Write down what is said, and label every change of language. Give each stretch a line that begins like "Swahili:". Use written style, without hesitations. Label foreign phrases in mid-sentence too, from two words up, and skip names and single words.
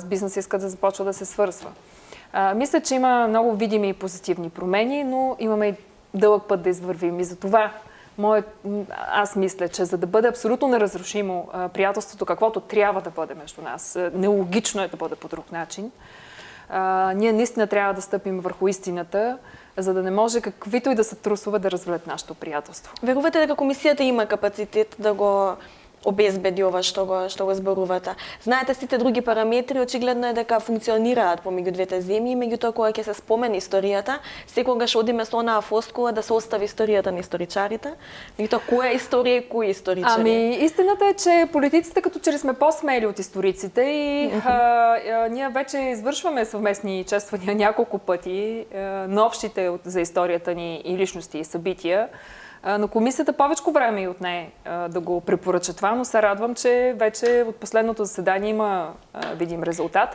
Bulgarian: бизнес иска да започва да се свързва. Мисля, че има много видими и позитивни промени, но имаме и дълъг път да извървим и за това аз мисля, че за да бъде абсолютно неразрушимо приятелството, каквото трябва да бъде между нас, нелогично е да бъде по друг начин, ние наистина трябва да стъпим върху истината, за да не може каквито и да са трусове да развалят нашето приятелство.
Macedonian: Верувате дека комисијата има капацитет да го обезбеди ова што го зборувате? Знаете, сите други параметри очигледно е дека функционираат помеѓу двете земји, меѓутоа кога ќе се спомене историјата, секогаш одиме со онаа флоскула да се остави историјата на историчарите. Меѓутоа која е историја и кои историчари?
Bulgarian: Истината е, че политиците като че ли сме по-смели от историците и ние вече извършваме съвместни чествания няколко пъти на общите за историята ни и личности и събития. Но комисията повечко време и отне да го препоръча това, но се радвам, че вече от последното заседание има видим резултат.